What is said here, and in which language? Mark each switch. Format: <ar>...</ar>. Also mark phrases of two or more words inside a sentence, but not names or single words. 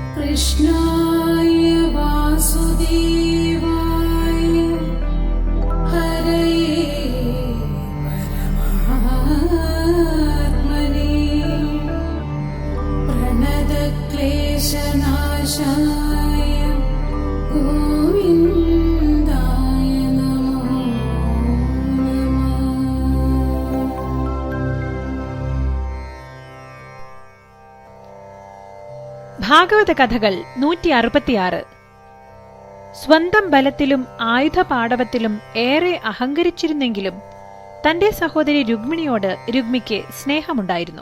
<sa>कृष्णाय वासुदेवाय हरये परमात्मने प्रणतक्लेशनाशाय गोविन्दाय नमो नमः।</sa> <ml>ഭാഗവത കഥകൾ 166. സ്വന്തം ബലത്തിലും ആയുധപാടവത്തിലും ഏറെ അഹങ്കരിച്ചിരുന്നെങ്കിലും തന്റെ സഹോദരി രുക്മിണിയോട് രുക്മിക്ക് സ്നേഹമുണ്ടായിരുന്നു.</ml>